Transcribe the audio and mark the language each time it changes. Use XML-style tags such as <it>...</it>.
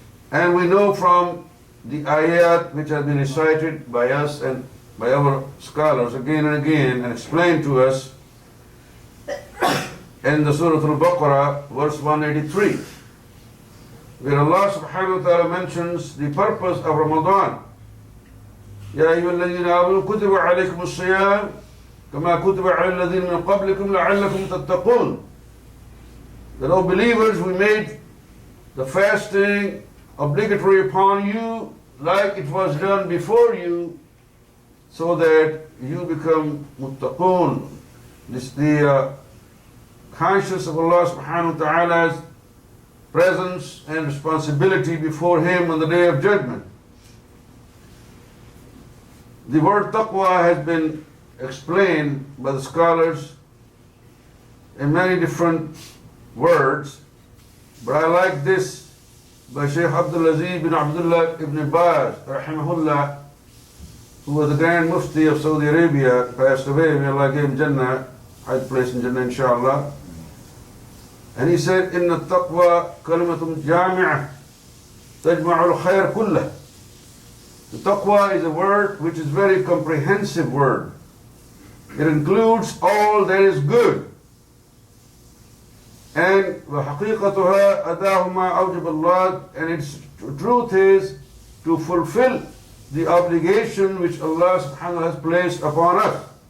<en>And we know from the ayat which have been recited by us and by our scholars again and again and explained to us in the Surah Al-Baqarah, verse 183, where Allah subhanahu wa ta'ala mentions the purpose of Ramadan.</en> <ar>يا أيها الذين آمنوا كتب عليكم الصيام كما كتب على الذين من قبلكم لعلكم تتقون.</ar> <en>That, O believers, we made the fasting obligatory upon you like it was done before you, so that you become muttaqun. This the conscious of Allah subhanahu wa ta'ala's presence and responsibility before Him on the Day of Judgment. The word taqwa has been explained by the scholars in many different words, but I like this by Shaykh Abdul Aziz bin Abdullah ibn Baz, rahimahullah, who was the Grand Mufti of Saudi Arabia, passed away. May Allah give him Jannah, high place in Jannah, inshallah. And he said,</en> <ar>إن التقوى كلمة جامعة تجمع الخير كله.</ar> <en>The taqwa is a word which is a very comprehensive word. It includes all that is good. And</en> <ar>وحقيقتها أداء ما أوجب الله,</ar> <en>and its truth is to fulfill the obligation which Allah subhanahu wa ta'ala has placed upon us.</en>